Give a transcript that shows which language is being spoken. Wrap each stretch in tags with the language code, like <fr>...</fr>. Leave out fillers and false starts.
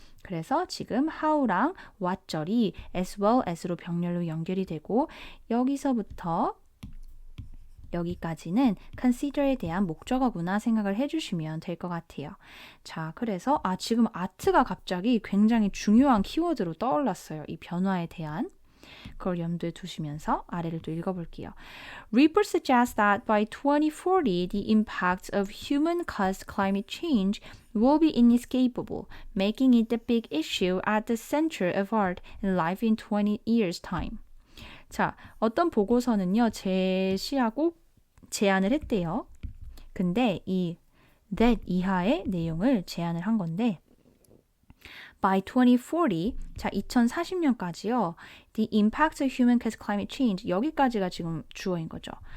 <ko>그래서 지금 how랑 what절이 as well as로 병렬로 연결이 되고 여기서부터 여기까지는 consider에 대한 목적어구나 생각을 해주시면 될 것 같아요. 자, 그래서 지금 아트가 갑자기 굉장히 중요한 키워드로 떠올랐어요. 이 변화에 대한. 그걸 염두에 두시면서 아래를 또 읽어볼게요.</ko> <en>Reports suggest that by 2040, the impact of human-caused climate change will be inescapable, making it the big issue at the center of art and life in 20 years' time.</en> <ko>자, 어떤 보고서는요, 제시하고 제안을 했대요. 근데 이 that 이하의 내용을 제안을 한 건데, by 2040, 자, 2040년까지요,</ko> <en>the impact of human-caused climate change,</en> <ko>여기까지가 지금 주어인 거죠.</ko>